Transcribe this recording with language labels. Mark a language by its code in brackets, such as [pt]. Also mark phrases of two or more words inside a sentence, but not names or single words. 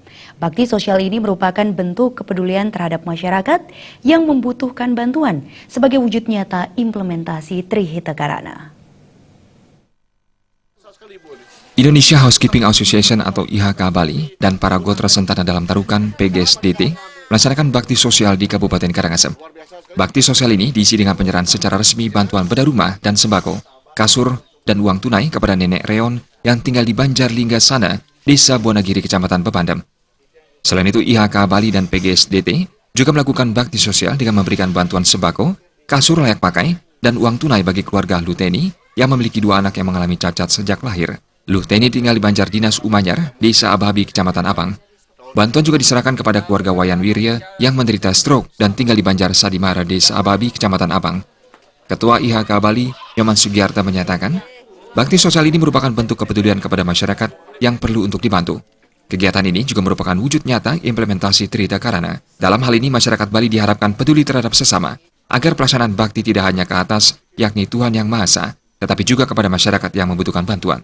[id] Bakti sosial ini merupakan bentuk kepedulian terhadap masyarakat yang membutuhkan bantuan sebagai wujud nyata implementasi Trihita Karana. Indonesia Housekeeping Association atau IHK Bali dan para Gotra Sentana dalam Tarukan PGSDT melaksanakan bakti sosial di Kabupaten Karangasem. Bakti sosial ini diisi dengan penyerahan secara resmi bantuan bedah rumah dan sembako, kasur, dan uang tunai kepada Nenek Reon yang tinggal di Banjarlinggasana, Desa Bonagiri, Kecamatan Pepandem. Selain itu, IHK Bali dan PGSDT juga melakukan bakti sosial dengan memberikan bantuan sembako, kasur layak pakai, dan uang tunai bagi keluarga Luteni yang memiliki 2 anak yang mengalami cacat sejak lahir. Luteni tinggal di Banjar Dinas Umanyar, Desa Ababi, Kecamatan Apang. Bantuan juga diserahkan kepada keluarga Wayan Wirya yang menderita stroke dan tinggal di Banjar Sadimara, Desa Ababi, Kecamatan Apang. Ketua IHK Bali, Nyoman Sugiarta, menyatakan, bakti sosial ini merupakan bentuk kepedulian kepada masyarakat yang perlu untuk dibantu. Kegiatan ini juga merupakan wujud nyata implementasi Trihita Karana. Dalam hal ini, masyarakat Bali diharapkan peduli terhadap sesama, agar pelaksanaan bakti tidak hanya ke atas, yakni Tuhan Yang Maha Esa, tetapi juga kepada masyarakat yang membutuhkan bantuan.